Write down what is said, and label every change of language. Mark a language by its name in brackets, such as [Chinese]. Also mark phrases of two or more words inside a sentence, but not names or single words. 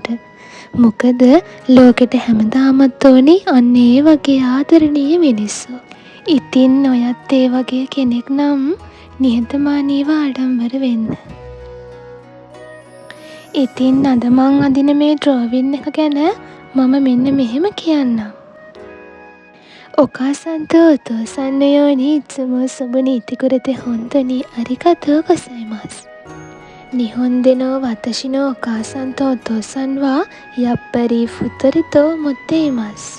[Sinhala] මොකද ලෝකෙට හැමදාමත් ඕනේ අන්න ඒ වගේ ආදරණීය මිනිස්සු. ඉතින් ඔයත් ඒ වගේ කෙනෙක් නම් නිහතමානීව ආඩම්බර වෙන්න. ඉතින් අද මං අදින මේ ඩ්‍රෝවින් එක ගැන මම මෙන්න මෙහෙම කියන්නම්. [Japanese] お母さんとお父さんのようにいつもそばにいてくれて本当にありがとうございます。日本での私のお母さんとお父さんはやっぱり太りと思っています。